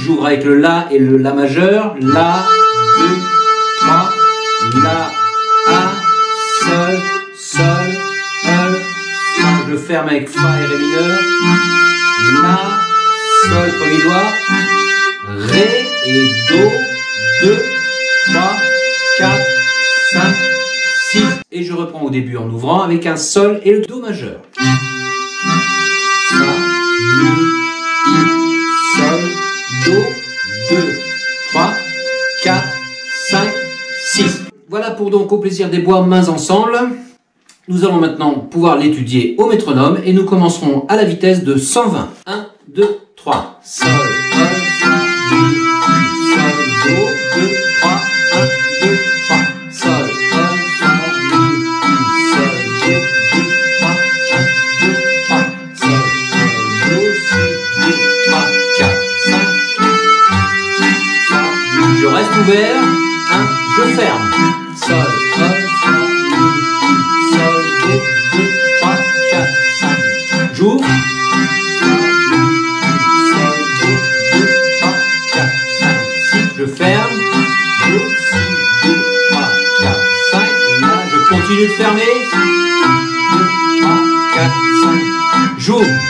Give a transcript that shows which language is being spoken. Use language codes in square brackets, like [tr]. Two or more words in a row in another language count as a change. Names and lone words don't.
[fr] J'ouvre avec le la et le la majeur, la, 2, 3, la, a, sol, sol, fa, je ferme avec fa et ré mineur, la, sol, premier doigt, ré et do, 2, 3, 4, 5, 6. Et je reprends au début en ouvrant avec un sol et le do majeur. Fa, mi, sol, do, 2, 3, 4, 5, 6. Voilà pour donc Au plaisir des bois, mains ensemble. Nous allons maintenant pouvoir l'étudier au métronome et nous commencerons à la vitesse de 120. 1, 2, 3. Sol, sol, fa, mi, sol, do, 2, 3, 1, 2, 3. Sol, sol, fa, mi, sol, do, 2, 3, 1, 2, 3. Sol, sol, do, si, 2, 3, 4, 5. Fa, mi, je reste ouvert. 1, je ferme. Sol, sol, fa, mi, sol, do, 2, 3, 4, 5. J'ouvre. Je ferme, 2, 6, 2, 3, 4, 5, là, je continue de fermer, 2, 3, 4, 5, j'ouvre,